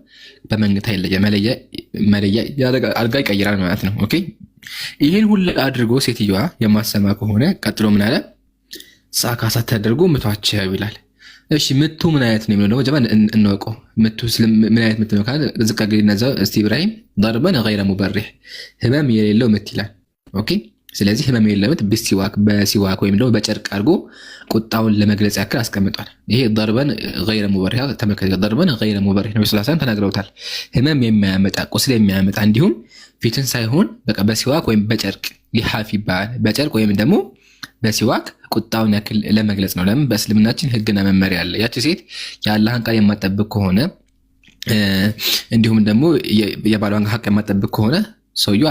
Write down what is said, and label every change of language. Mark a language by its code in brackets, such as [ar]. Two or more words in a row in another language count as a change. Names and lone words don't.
[am] በመኝታ መለያ አልጋ ይቀይራል ማለት ነው። ኦኬ ይህን ሁሉ አድርጎ ሴትዮዋ የማሰማ ከሆነ ቀጥሎ ምን አለ? ሳካሳ ተደርጎ ምቷቸው ይላል። እሺ ምቱ ምን አይነት ነው የሚለው ደግሞ እንወቀው። ምቱ ምን አይነት ምት ነው ካለ ዝቅ አድርገን እስቲ ኢብራሂም [ar] ضربا غير مبرح [am] ህመም የሌለው ምት ይላል። ኦኬ ስለዚህ ህመም የሌለው ምት በሲዋክ ወይም ደግሞ በጨርቅ አድርጎ ቁጣውን ለመግለጽ ያክል አስቀምጧል። ይሄ [ar] ضربا غير مبرح [am] ተመከረ። [ar] ضربا غير مبرح [am] ነው ስለሳን ተናግረውታል። ህመም የሚያመጣ ቁስል የሚያመጣ እንዲሁም ፊትን ሳይሆን በቃ በሲዋክ ወይም በጨርቅ ሊሐፍ ይባላል። በጨርቅ ወይም ደግሞ በሲዋክ ቁጣውን ያክል ለመግለጽ ነው። ለምን? በእስልምናችን ህግና መመሪያ አለ። ያቺ ሴት የአላህን ቃል የማትጠብቅ ከሆነ እንዲሁም ደግሞ የባሏን ሀቅ የማትጠብቅ ከሆነ ሰውየው